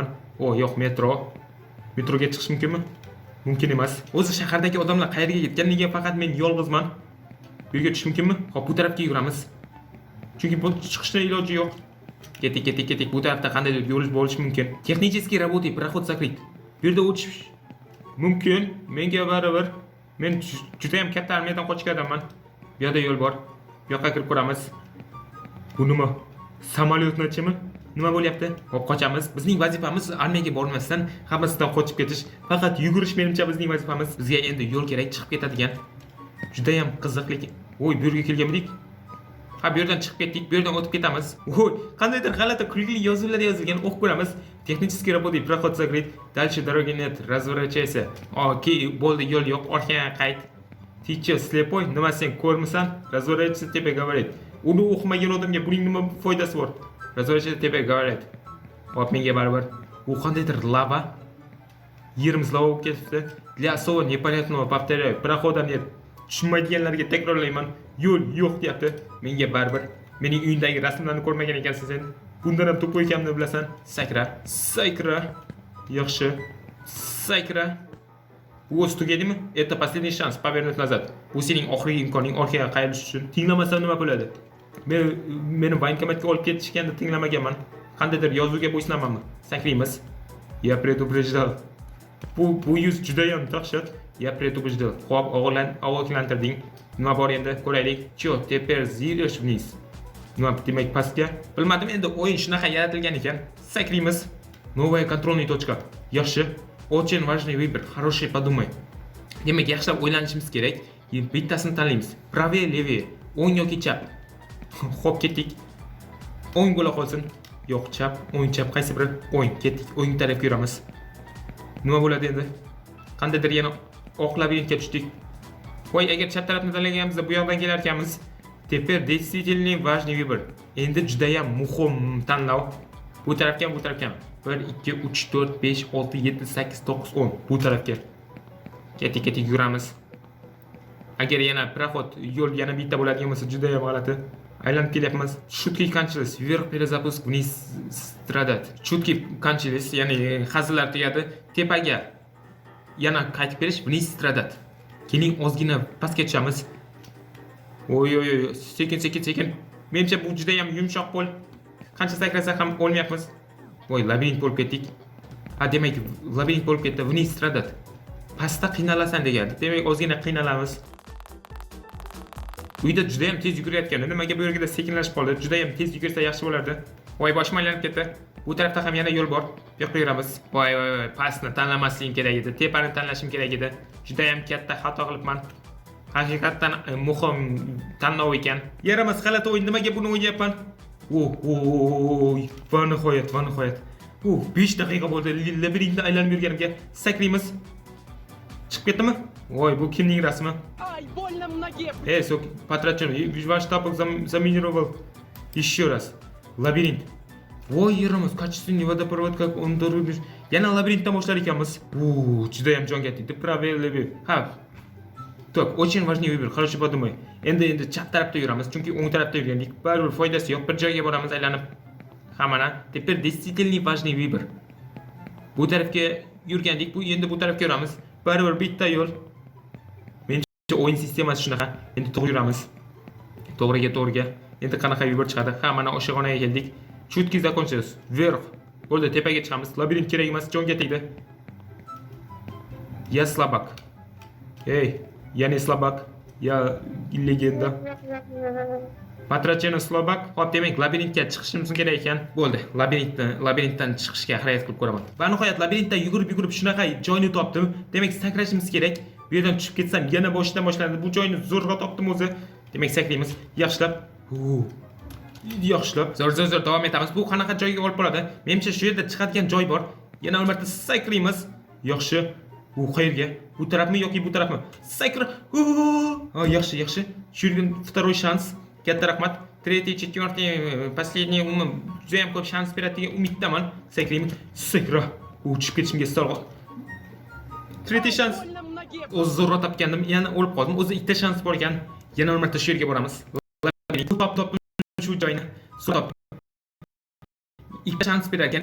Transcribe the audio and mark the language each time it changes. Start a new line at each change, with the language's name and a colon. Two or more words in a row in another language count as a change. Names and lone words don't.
Uzbek: Yo'q, metro. Metroga chiqish mumkinmi? Mumkin emas. O'zi shahardagi odamlar qayerga ketganligiga faqat men yolg'izman. Bu yerga tushish mumkinmi? Hop, bu tarafga yuramiz. Chunki bu chiqishning iloji yo'q. Ketik. Bu tarafda qandaydir yo'l bo'lishi mumkin.
Russian: Texnический работы проход закрыт.
Uzbek: Bu yerda o'tish mumkin. Menga baribir. Men juda ham katta armiyadan qochganman. Bu yerda yo'l bor. Bu yoqqa kirib ko'ramiz. Bu nima? Samolyotnachimi? Nima bo'lyapti? Hop, qochamiz. Bizning vazifamiz armiyaga bormasdan hammasidan qochib ketish. Faqat yugurish menimcha bizning vazifamiz. Bizga endi yo'l kerak, chiqib ketadigan. Juda ham qiziq lekin. Bu yerga kelganmidik? Ha, bu yerdan chiqib ketdik, bu yerdan o'tib ketamiz. Qandaydir g'alati kulgili yozuvlar yozilgan, o'qib ko'ramiz.
Russian: Технический работы проход закрыт. Дальше дороги нет. Разворачивайся.
Uzbek: Bo'ldi, yo'l yo'q. Orqaga qayt.
Russian: Ты че, слепой?
Uzbek: Nima sen ko'rmisan?
Russian: Разворачивайся, тебе говорит.
Uzbek: Uni o'qimagan odamga buning nima foydasi bor?
Russian: Разворачивайся, тебе говорит.
Uzbek: Hop, menga baribir. U qandaydir lava. Yerimiz lava bo'lib ketibdi.
Russian: Для особо непонятного повторяю. Прохода нет.
Uzbek: Tushunmaydiganlarga takrorlayman. Yo'l yo'q deyapti. Menga baribir. Mening uyimdagi rasmlarni ko'rmagan ekansan sen. Bundan ham to'p ekanimni bilasan. Sakra. Yaxshi. Sakra. Bu o'z tugadimi?
Russian: Это последний шанс повернуть назад.
Uzbek: Bu sening oxirgi imkoning orqaga qayrish uchun. Tinglamasam nima bo'ladi? Meni bankomatga olib ketishganda tinglamaganman. Qandaydir yozuvga bo'ysunamanmi? Sakraymiz.
Russian: Я предупреждал.
Uzbek: Bu yuz juda ham dahshat.
Russian: Я предупреждал.
Uzbek: Xo'p, ogohlantirding. Nima bor endi? Ko'raylik.
Russian: Чё, теперь зирешь вниз.
Uzbek: Nima demak pastga? Bilmadim, endi o'yin shunaqa yaratilgan ekan. Sakraymiz.
Russian: Новая контрольная точка. Yaxshi. Очень важный выбор. Хороший подумай.
Uzbek: Demak, yaxshilab o'ylanishimiz kerak. Bittasini tanlaymiz.
Russian: Правее, левее.
Uzbek: O'ng yoki chap. Xo'p, ketdik. O'ng bo'la qolsin. Yo'q, chap, o'ng chap, qaysi biri? O'ng, ketdik. O'ng tarafga yuramiz. Nima bo'ladi endi? Qandaydir yana oq labirintga tushdik. Voy, agar chap tarafni tanlaganimizda bu yoqdan kelar ekanmiz.
Russian: Teper действительно важный выбор.
Uzbek: Endi juda ham muhim tanlov. Bu tarafga, bu tarafga. 1 2 3 4 5 6 7 8 9 10. Bu tarafga. Ketdik yuramiz. Agar yana proxod yo'l yana bitta bo'ladigan bo'lsa juda ham g'alati. Aylanib kelyapmiz.
Russian: Шутки кончились. Вверх перезапуск, вниз страдать. Shutki кончились,
Uzbek: ya'ni hazillar tugadi. Tepaga yana qaytib berish,
Russian: вниз страдать.
Uzbek: Keling ozgina pastga tushamiz. Oy, sekin. Menimcha bu juda ham yumshoq qo'l. Qancha sakrasa ham o'lmayapmiz. Voy, labirint bo'lib ketdik. Demak, labirint bo'lib ketdi.
Russian: Вниз страдать.
Uzbek: Pastda qiynalasan degani. Demak, ozgina qiynalamiz. Uyda juda ham tez yugurayotgandi. Nimaga bu yerga sekinlashib qoldi? Juda ham tez yugursa yaxshi bo'lardi. Voy, boshim aylanib ketdi. Bu tarafda ham yana yo'l bor. Bu yoqqa yuramiz. Voy, pastni tanlamasligim kerak edi. Tepani tanlashim kerak edi. Juda ham katta xato qilibman. Haqiqatan muhim tanlov ekan. Yaramas, g'alati o'yin. Nimaga buni o'ynayapman? Va nihoyat. 5 daqiqa bo'ldi. Labirintni aylanib yurganimga. Sakraymiz. Chiqib ketdimi? Voy, bu kimning rasmi?
Russian: Ай, больно в ноге. Sok, Patrachon, ваш тапок заминировал. Еще раз.
Uzbek: Labirint. Voy, yerimiz,
Russian: качественный водопровод, как он дорогой.
Uzbek: Yana labirintdan boshlar ekanmiz. Juda ham jonga tegdi.
Russian: Правее, левее. Так, очень важный выбор. Хорошо подумай.
Uzbek: Endi chap tarafda yuramiz, chunki o'ng tarafda yurgandik. Baribir foydasi yo'q. Bir joyga boramiz aylanib.
Russian: Hammana. Teper действительно важный выбор.
Uzbek: Bu tarafga yurgandik, endi bu tarafga yuramiz. Baribir bitta yo'l. Menimcha o'yin sistemasi shunaqa. Endi to'g'ri yuramiz. To'g'riga. Endi qanaqa vibr chiqadi? Mana o'sha xonaga keldik.
Russian: Chutki закончилось. Вверх.
Uzbek: Bo'ldi, tepaga chiqamiz. Labirint kerak emas, jonga tegdi.
Russian: Я слабак. Я не слабак. Я легенда. Patracheno slabak.
Uzbek: Hop, demak, labirintga chiqishimiz kerak ekan. Bo'ldi. Labirintdan chiqishga harakat qilib ko'raman. Va nihoyat labirintdan yugurib shunaqa joyni topdim. Demak, sakrashimiz kerak. Bu yerdan tushib ketsam yana boshdan boshlandi. Bu joyni zo'rg'a topdim o'zi. Demak, sakraymiz. Yaxshilab. Zo'r davom etamiz. Bu qanaqa joyga olib boradi? Menimcha shu yerda chiqadigan joy bor. Yana bir marta sakraymiz. Yaxshi. U qayerga? Bu tarafmi yoki bu tarafmi? Sakra. Ha, yaxshi, yaxshi. Shu yerga
Russian: второй шанс.
Uzbek: Katta rahmat.
Russian: Третий, четвертый, последний
Uzbek: umum juda ham ko'p shans beradi degan umiddaman. Sakrayman. Sakra. Uchib ketishimga istorg'a.
Russian: Третий шанс.
Uzbek: O'z zo'rg'a topgandim. Yana o'lib qoldim. O'zi ikkita shans bor ekan. Yana bir marta shu yerga boramiz. Top shu joyni. Top. Ikkita shans berar ekan.